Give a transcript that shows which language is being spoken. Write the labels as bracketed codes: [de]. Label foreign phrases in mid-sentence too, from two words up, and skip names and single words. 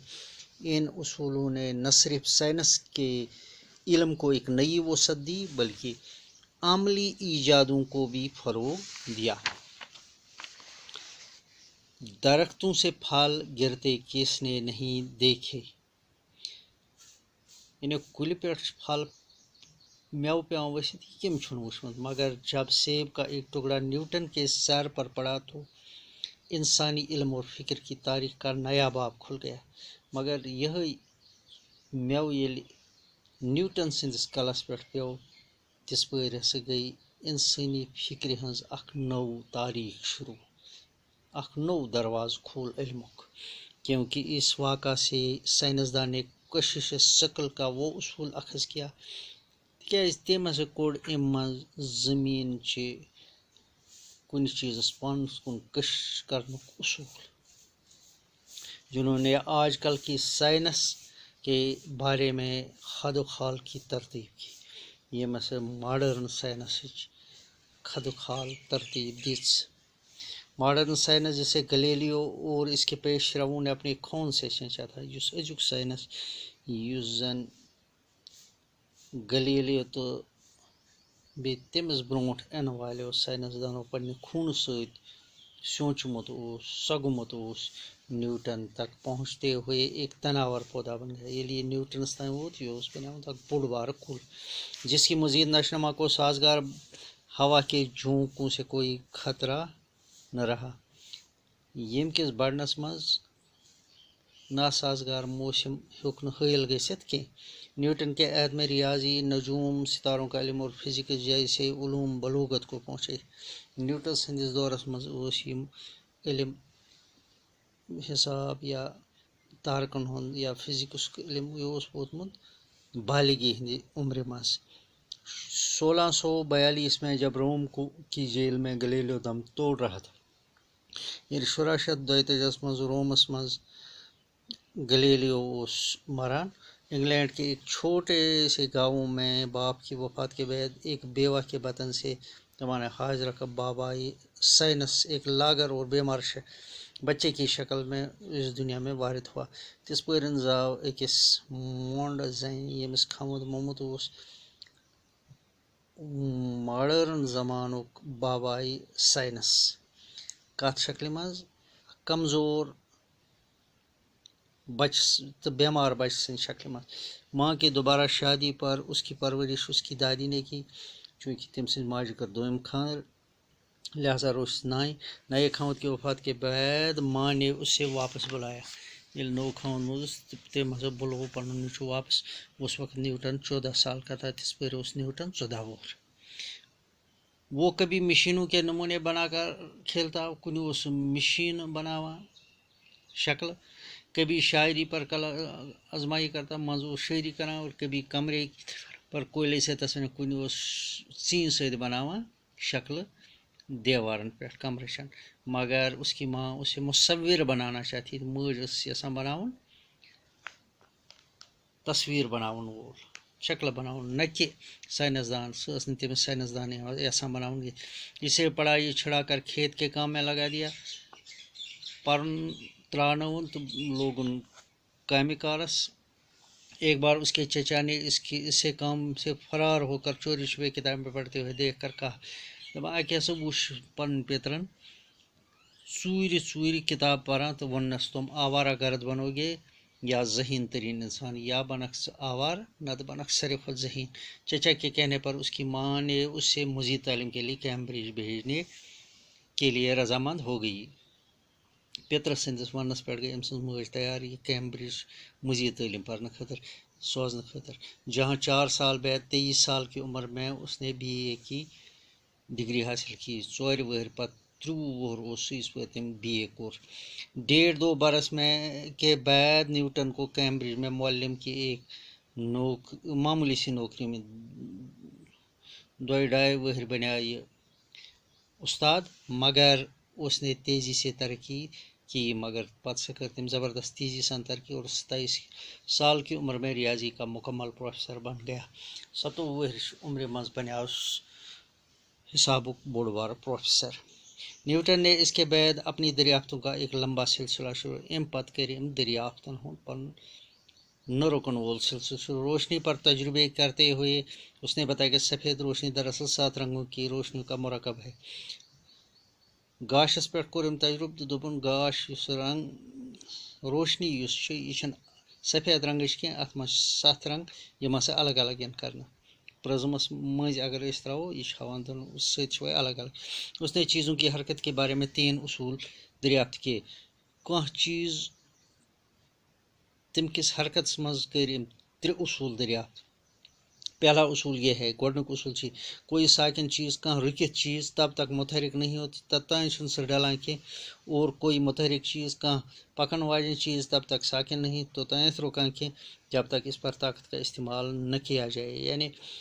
[ur] ان اصولوں نے نہ صرف سائنس کے علم کو ایک نئی وسعت دی بلکہ عملی ایجادوں کو بھی فروغ دیا۔ درختوں سے پھل گرتے کس نے نہیں دیکھے، یعنی [ks] کُلہِ پٮ۪ٹھ چھُ پھل میوٕ پیوان ؤسِتھ، یہ کٔمۍ چھُنہٕ وُچھمُت، [ur] مگر جب سیب کا ایک ٹکڑا نیوٹن کے سر پر پڑا تو انسانی علم اور فکر کی تاریخ کا نیا باب کھل گیا۔ [ks] مگر یہی میوٕ ییٚلہِ نیوٹن سٕنٛدِس کلس پٮ۪ٹھ پیوٚو، تِژ پٲرۍ ہسا گٔیہِ انسٲنی فکرِ ہٕنٛز اکھ نٔو تاریخ شروع، اکھ نوٚو دروازٕ کھول علمُک، [ur] کیونکہ اس واقعہ سے سائنسدان نے کشش ثقل کا وہ اصول اخذ کیا، [ks] تِکیٛازِ تٔمۍ ہسا کوٚڑ اَمہِ منٛز زٔمیٖن چہِ کن چیز پانس کن کش کرنے اصول، [ur] جنہوں نے آج کل کی سائنس کے بارے میں خد و خال کی ترتیب کی، یہ مثلا ماڈرن سائنس خد و خال ترتیب دِژ۔ ماڈرن سائنس جیسے گلیلیو اور اس کے پیش رووں نے اپنی خون سے سینچا تھا، [ks] اس ازیک سائنس یس زن گلیلیو تو بیٚیہِ تٔمِس برونٛٹھ یِنہٕ والیو ساینسدانو پننہِ خوٗنہٕ سۭتۍ سوچمُت اوس، سۄگمُت اوس، [ur] نیوٹن تک پہنچتے ہوئے ایک تناور پودا بن گیا۔ [ks] ییٚلہِ یہِ نیوٹنس تام ووت یہ اوس بنیومُت اکھ بوٚڑ بارٕ کُل، [ur] جس کی مزید نشوونما کو سازگار ہوا کے جھونکوں سے کوئی خطرہ نہ رہا، [ks] ییٚمہِ کِس بڑھنس منٛز ناسازگار موسم ہیوٚک نہٕ حٲیل گٔژھِتھ کینٛہہ۔ [ur] نیوٹن کے عہد میں ریاضی، نجوم، ستاروں کا علم اور فزکس جیسے علوم بلوغت کو پہنچے۔ [ks] نیوٹن سندس دورس منٛز اوس یم علم حساب یا تارکن ہند یا فزکس علم یہ اوس ووتمُت بالغی ہندِ عمر منٛز۔ [ur] 1642 میں جب روم کی جیل میں گلیلیو دم توڑ رہا تھا، یعنی [ks] 1632 منٛز رومس منٛز گلیلیو اوس مران، [ur] انگلینڈ کے ایک چھوٹے سے گاؤں میں باپ کی وفات کے بعد ایک بیوہ کے بطن سے زمانہ حاضرہ کا بابائی سائنس ایک لاغر اور بیمار بچے کی شکل میں اس دنیا میں وارد ہوا۔ [ks] تس پٲرۍ زاو أکِس مونڈ زنہِ ییٚمِس خاوند موٚمُت اوس ماڈرن زمانُک بابائی سائنس، کتھ شکلہِ منٛز کمزور بچہ تو بیمار بچہ سٕنٛدِ شکلہِ منٛز۔ [ur] ماں کی دوبارہ شادی پر اس کی پرورش اس کی دادی نے کی، چونکہ [ks] تم سٕنٛزِ ماجہِ کٔر دوٚیِم خانٛدر، [ur] لہذا روشس نئے خاوند کی وفات کے بعد ماں نے اسے واپس بلایا۔ [ks] ییٚلہِ نوٚو خاوند موٗدُس تٔمۍ ہسا بُلوو پنُن نیٚچوٗ واپس۔ [ur] اس وقت نیوٹن 14 سال کا تھا، [ks] تِژھ پٲرۍ اوس نیوٹن 14 وُہُر۔ [ur] وہ کبھی مشینوں کے نمونے بنا کر کھیلتا، [ks] کُنہِ اوس مشین بناوان شکل، [ur] کبھی شاعری پر آزمائی کرتا، [ks] منٛزٕ اوس شٲعری کران، [ur] اور کبھی کمرے پر کوئلے سے تصویر، [ks] کُنہِ اوس ژیٖنہِ سۭتۍ بناوان شکلہٕ دیوارن پٮ۪ٹھ کمرٕچن، [ur] مگر اس کی ماں اسے مصور بنانا چاہتی تھی، [ks] مٲج ٲسٕس یژھان بناوُن تصویر بناون وول، شکل بناون، نہ کہ سائنسدان، سۄ ٲس نہٕ تٔمِس سائنسدان یژھان بناوُن۔ [ur] اسے پڑھائی چھڑا کر کھیت کے کام میں لگا دیا، [ks] پرُن ترٛاونوُن تو لوگُن کامہِ کارس۔ [ur] ایک بار اس کے چچا نے اسے کام سے فرار ہو کر چوری چھپے کتابیں پڑھتے ہوئے دیکھ کر کہا، [ks] دپان اکہِ ہسا وُچھ پنٕنۍ پیترن ژوٗرِ ژوٗرِ کتاب پران تو ووٚننس [ur] تم آوارہ گرد بنو گے یا ذہین ترین انسان، [ks] یا بنکھ آوار نہ تو بنکھ ساروی کھۄتہٕ ذہین۔ [ur] چچا کے کہنے پر اس کی ماں نے اسے مزید تعلیم کے لیے کیمبرج بھیجنے کے لیے رضامند ہو گئی۔ [ks] پیترس سندس وننس پٮ۪ٹھ گئی أمۍ سٕنٛز مٲج تیار یہ کیمبرج مزید تعلیم پرنہٕ خٲطرٕ سوزنہٕ خٲطرٕ، [ur] جہاں 4 سال بعد 23 سال کی عمر میں اس نے BA کی ڈگری حاصل کی۔ [ks] 4 ؤہرۍ پتہٕ 23 وُہُر اوس سُہ یِژھ پٲرۍ تٔمۍ BA کوٚر۔ [ur] 1.5-2 برس میں کے بعد نیوٹن کو کیمبرج میں معلم کی ایک معمولی سی نوکری میں [ks] 2.5 ؤہرۍ بنیٛاو یہ استاد، [ur] مگر اس نے تیزی سے ترقی کی، مگر [ks] پتہٕ سا کٔر تٔمۍ زبردست تیزی سان ترقی [ur] اور 27 سال کی عمر میں ریاضی کا مکمل پروفیسر بن گیا۔ [ks] 27 ؤہرِچ عمرِ منٛز بنیٛاو حسابُک بوٚڑ بارٕ پروفیسر۔ [ur] نیوٹن نے اس کے بعد اپنی دریافتوں کا ایک لمبا سلسلہ شروع، [ks] امہِ پتہٕ کٔرۍ أمۍ دریافتن ہُنٛد پنُن نہ رُکن وول سلسلہ شروع۔ [ur] روشنی پر تجربے کرتے ہوئے اس نے بتایا کہ سفید روشنی دراصل 7 رنگوں کی روشنی کا مرکب ہے۔ [ks] گاشس پٮ۪ٹھ کوٚر أمۍ تجربہٕ تہٕ دوٚپُن گاش یُس رنگ روشنی یُس چھِ یہِ چھنہٕ سفید رنگٕچ کینٛہہ، اتھ منٛز چھِ 7 رنگ، یِم ہسا الگ الگ یِن کرنہٕ۔ پرزمس مٔنٛزۍ اگر أسۍ تراوو یہِ چھِ ہاوان سۭتۍ چھِ وۄنۍ الگ الگ۔ [ur] اس نے چیزوں کی حرکت کے بارے میں 3 اصول دریافت کیے۔ [ks] کانٛہہ چیز تَمہِ کِس حرکتس منٛز کٔرۍ أمۍ 3 اصوٗل دریافت۔ [ur] پہلا اصول یہ ہے، [ks] گۄڈنیُک اصوٗل چھِ [ur] کوئی ساکن چیز [ks] کانٛہہ رُکِتھ چیز [ur] تب تک متحرک نہیں ہوتی [ks] توٚتام چھُنہٕ سُہ ڈلان کینٛہہ، [ur] اور کوئی متحرک چیز [ks] کانٛہہ پکن واجیٚنۍ چیز [ur] تب تک ساکن نہیں [ks] توٚتام رُکان کینٛہہ [ur] جب تک اس پر طاقت کا استعمال نہ کیا جائے۔